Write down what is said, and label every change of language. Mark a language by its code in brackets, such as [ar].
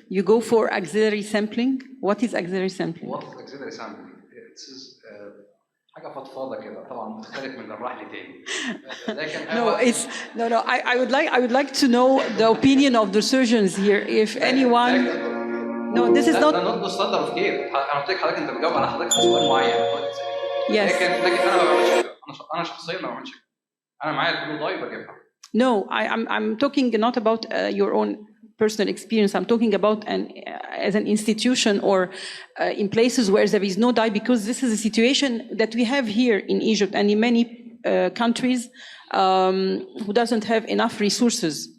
[en] You go for axillary sampling? What is axillary sampling? What is axillary sampling? [ar] It's حاجة فضفاضة كده، طبعا مختلف من الرحل تاني. [en] No. I would like to know the opinion of the surgeons here. If anyone. No, this is not. not the standard of care. [ar] أنا قلت لك حضرتك أنت بتجاوب على حضرتك سؤال معين. [en] Yes. [ar] لكن أنا ما بعملش كده. أنا شخصيا ما بعملش كده. أنا معايا البلو داي بجيبها. [en] No, I'm talking not about your own personal experience. I'm talking about as an institution or in places where there is no dye, because this is a situation that we have here in Egypt and in many countries who doesn't have enough resources.